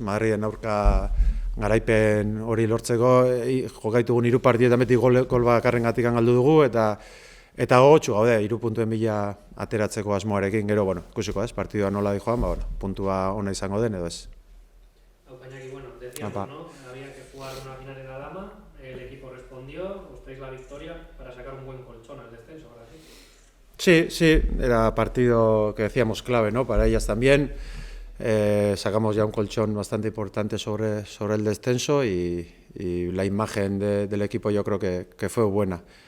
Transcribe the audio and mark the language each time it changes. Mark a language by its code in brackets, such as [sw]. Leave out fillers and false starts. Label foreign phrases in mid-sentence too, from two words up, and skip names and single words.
[eu] Madriden aurka garaipen hori lortzeko, jokaitugun 3 partietan beti gol bakarrengatik galdu dugu, eta gogotsu gaude, 3 puntuen bila ateratzeko asmoarekin, gero, ikusiko, ez? Partidua nola di joan, puntua ona izango den, edo ez. [es] Pañaki, decíamos, ¿no? Había que jugar una final en la dama, el equipo respondió, ustedes la victoria para sacar un buen colchón al descenso, ¿verdad? Sí, era partido que decíamos clave, ¿no? Para ellas también. Sacamos ya un colchón bastante importante sobre el descenso y la imagen del equipo yo creo que fue buena.